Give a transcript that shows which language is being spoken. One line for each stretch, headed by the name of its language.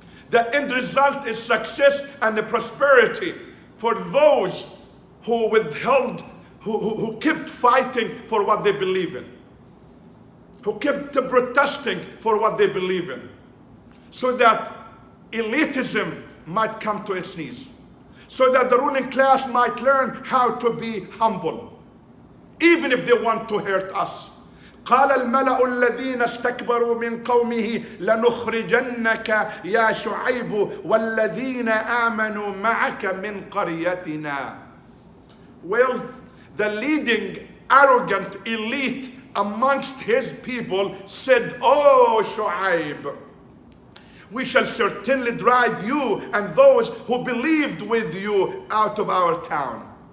English: The end result is success and the prosperity for those who withheld, who kept fighting for what they believe in, who kept protesting for what they believe in, so that elitism might come to its knees, so that the ruling class might learn how to be humble, even if they want to hurt us.
Arabic: قال الملأ الذين استكبروا من قومه لنخرجنك يا شعيب والذين آمنوا معك من قريتنا.
English: Well, the leading arrogant elite amongst his people said, "Oh Shu'aib, we shall certainly drive you and those who believed with you out of our town."